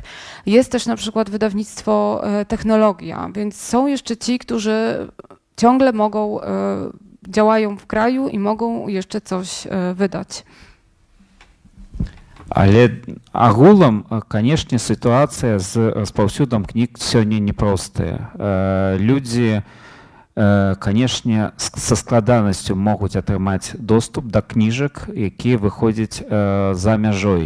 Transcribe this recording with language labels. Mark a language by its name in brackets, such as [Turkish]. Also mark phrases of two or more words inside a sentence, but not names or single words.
[Polish] Jest też na przykład wydawnictwo Technologia, więc są jeszcze ci, którzy ciągle mogą, działają w kraju i mogą jeszcze coś wydać. [Belarusian] Але агулам, канешне, сітуацыя з распаўсюдам кніг сёння непростая. Людзі, канешне, са складанасцю могуць атрымаць доступ да кніжак, якія выходзяць за мяжой.